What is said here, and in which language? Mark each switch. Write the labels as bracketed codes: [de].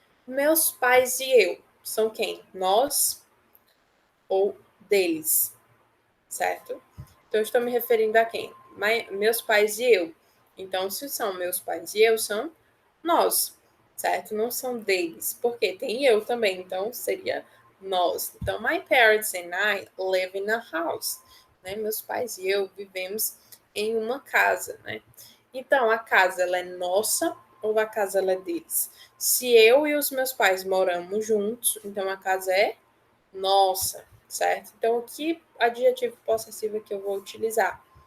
[pt] Meus pais e eu. São quem? Nós ou deles, certo? Então, eu estou me referindo a quem? Meus pais e eu. Então, se são meus pais e eu, são nós, certo? Não são deles, porque tem eu também, então seria nós. Então, [en] my parents and I live in a house. [pt] Né? Meus pais e eu vivemos em uma casa, né? Então, a casa ela é nossa ou a casa ela é deles? Se eu e os meus pais moramos juntos, então a casa é nossa, certo? Então, que adjetivo possessivo que eu vou utilizar?